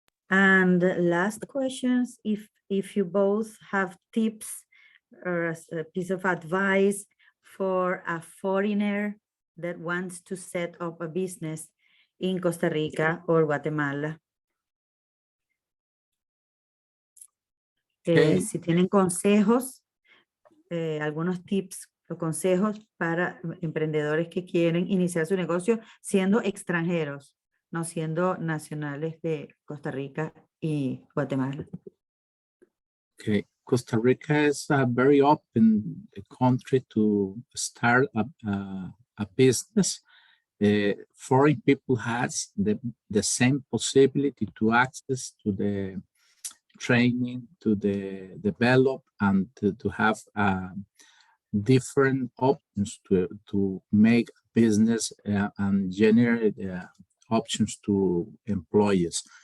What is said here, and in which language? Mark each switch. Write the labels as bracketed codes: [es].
[en] And last questions, if you both have tips or a piece of advice for a foreigner that wants to set up a business in Costa Rica or Guatemala. Okay. [es] Si tienen consejos, algunos tips o consejos para emprendedores que quieren iniciar su negocio siendo extranjeros, no siendo nacionales de Costa Rica y Guatemala. [en] Okay, Costa Rica is a very open country to start a business. Foreign people has the same possibility to access to the training, to the develop, and to have different options to make business and generate options to employees.